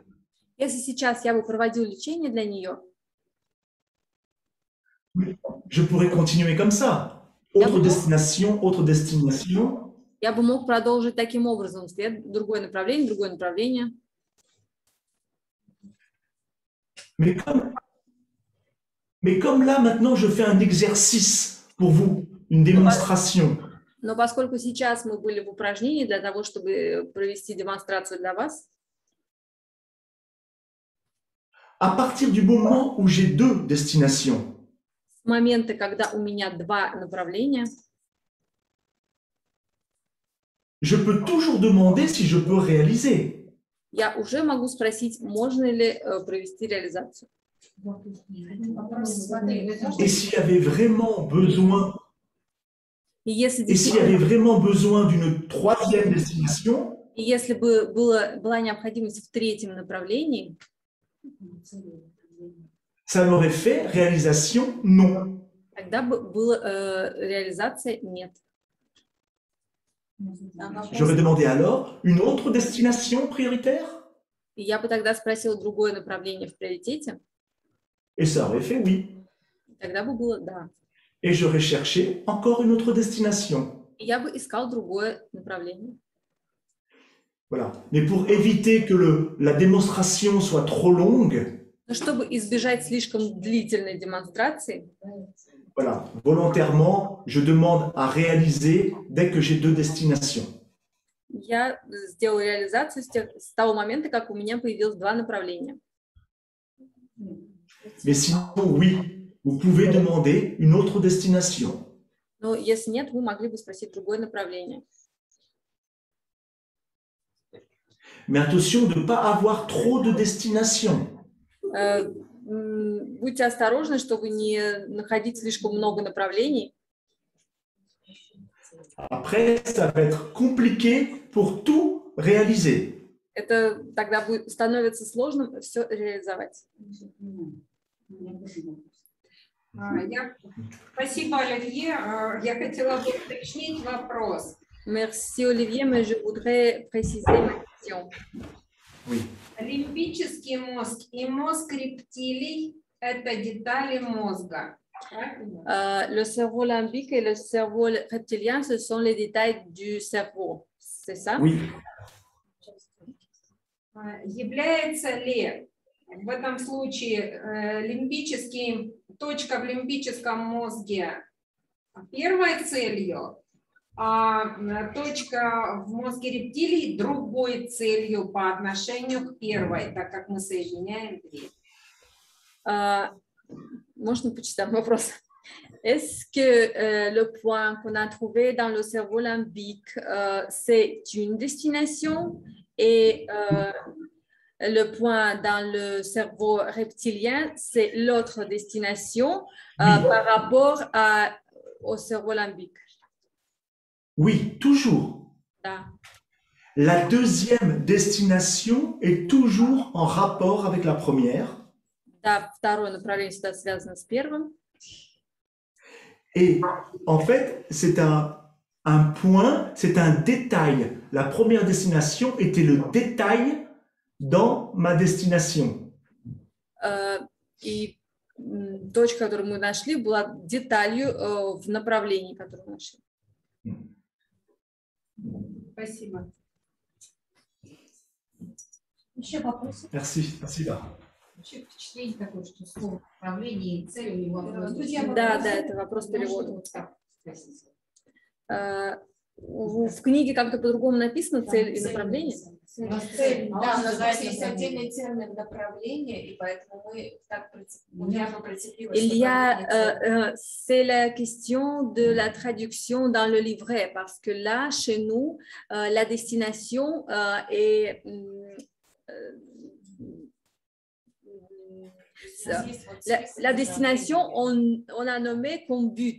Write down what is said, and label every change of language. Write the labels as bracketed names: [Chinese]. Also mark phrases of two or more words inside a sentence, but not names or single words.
[Russian] Если сейчас я бы проводил лечение для нее, [French] je pourrais continuer comme ça. Autre destination. [Russian] я бы мог продолжить таким образом. Другое направление. [French] Mais comme là, maintenant, je fais un exercice pour vous, une démonstration. [Russian] Но поскольку сейчас мы были в упражнении для того, чтобы провести демонстрацию для вас, [French] À partir du moment où j'ai deux destinations, [Russian] с момента, когда у меня два направления, [French] je peux toujours demander si je peux réaliser. [Russian] я уже могу спросить, можно ли провести реализацию. [French] Et s'il y avait vraiment besoin, [Russian] И если [French] d'une troisième destination, [Russian] И если бы была необходимость в третьем направлении, [French] ça m'aurait fait réalisation non. [Russian] тогда бы была реализация нет. [French] J'aurais demandé alors une autre destination prioritaire [Russian] И я бы тогда спросила другое направление в приоритете, [French] et ça aurait fait oui. [Russian] тогда бы было да. [French] Et j'aurais cherché encore une autre destination. [Russian] И я бы искал другое направление. [French] Voilà. Mais pour éviter que la démonstration soit trop longue, [Russian] Но чтобы избежать слишком длительной демонстрации, [French] voilà, volontairement, je demande à réaliser dès que j'ai deux destinations. [Russian] я сделала реализацию с того момента, как у меня появилось два направления. [French] Mais sinon, oui, vous pouvez demander une autre destination. [Russian] Но если нет, вы могли бы спросить другое направление. [French] Mais attention de ne pas avoir trop de destinations. [Russian] Будьте осторожны, чтобы не находить слишком много направлений. [French] Après, ça va être compliqué pour tout réaliser. [Russian] Это тогда становится сложным все реализовать. Спасибо, Оливье. Я хотела бы уточнить вопрос. [French] Merci Olivier, mais je voudrais préciser ma question. Oui. [Russian] Лимбический мозг и мозг рептилий – это детали мозга. [French] Le cerveau limbique et le cerveau reptilien, ce sont les détails du cerveau, c'est ça? Oui. [Russian] Является ли в этом случае точка в лимбическом мозге первой целью, а точка в мозге рептилий другой целью по отношению к первой, так как мы соединяем две? Можно почитать вопрос? [French] Est-ce que le point qu'on a trouvé dans le cerveau limbique, c'est une destination et le point dans le cerveau reptilien, c'est l'autre destination par rapport au cerveau limbique? Oui, toujours. Ah. La deuxième destination est toujours en rapport avec la première. [Russian] Да, второе направление всегда связано с первым. [French] Et en fait, c'est un point, c'est un détail. La première destination était le détail dans ma destination. [Russian] И точка, которую мы нашли, была деталью в направлении, которое мы нашли. Спасибо. Еще вопросы? [French] Merci, merci. [Russian] Да. Вообще впечатление такое, что слово направление и цель у него. Да, это вопрос перевода. В книге как-то по-другому написано цель и направление. Цель, да, у нас есть отдельный термин направление, и поэтому мы так прицепились. [French] Il y a, c'est la question de la traduction dans le livret, parce que là, chez nous, la destination est la destination, on a nommé comme but.